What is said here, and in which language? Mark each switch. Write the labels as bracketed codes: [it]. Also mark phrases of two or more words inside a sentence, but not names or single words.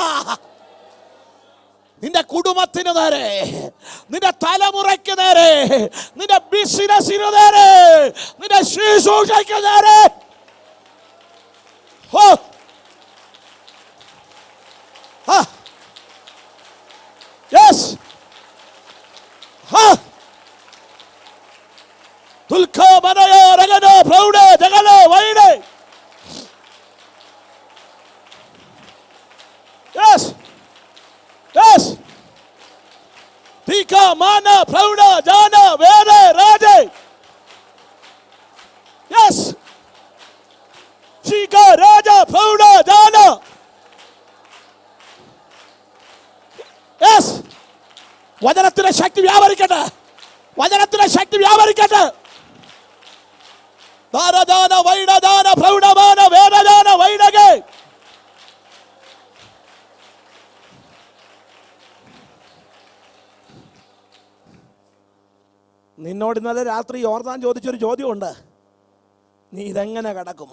[ml] നിന്റെ കുടുംബത്തിന് നേരെ, നിന്റെ തലമുറയ്ക്ക് നേരെ, നിന്റെ ബിസിനസിന് നേരെ, നിന്റെ ശുശ്രൂഷയ്ക്ക് നേരെ. യെസ്, Yes. Yes. Tika mana prauda jana vere raje. Yes. Tika raja prauda jana. Yes. വചനത്തിന്റെ ശക്തി വ്യാപരിക്കട്ടെ. വചനത്തിന്റെ ശക്തി വ്യാപരിക്കട്ടെ. ദാനദാന വൈഡദാന പ്രൗഢമാന വേദദാന വൈഡകേ. നിന്നോട് ഇന്നലെ രാത്രി യോർദാൻ ചോദിച്ചൊരു ചോദ്യമുണ്ട്, നീ ഇതെങ്ങനെ കടക്കും?